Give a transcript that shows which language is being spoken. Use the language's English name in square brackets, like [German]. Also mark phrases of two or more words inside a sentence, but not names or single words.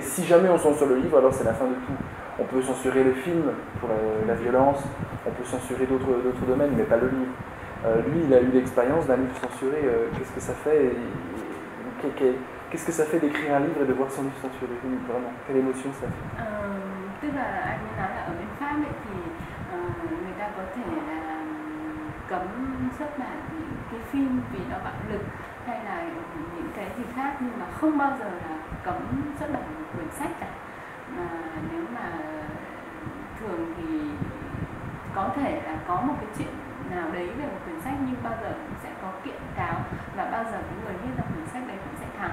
[French] Si jamais on censure le livre, alors c'est la fin de tout. On peut censurer les films pour la violence, on peut censurer d'autres domaines, mais pas le livre. Lui, il a eu l'expérience d'un livre censuré. Qu'est-ce que ça fait qu'est-ce que ça fait d'écrire un livre et de voir son livre censuré? Vraiment, quelle émotion ça fait? [Vietnamese] Tức là anh nói là ở bên Pháp ấy, thì người ta có thể là cấm xuất bản những cái phim vì nó bạo lực hay là những cái gì khác, nhưng mà không bao giờ là cấm xuất bản một quyển sách cả. Mà nếu mà thường thì có thể là có một cái chuyện nào đấy về một quyển sách, nhưng bao giờ cũng sẽ có kiện cáo và bao giờ cái người viết ra quyển sách đấy cũng sẽ thắng.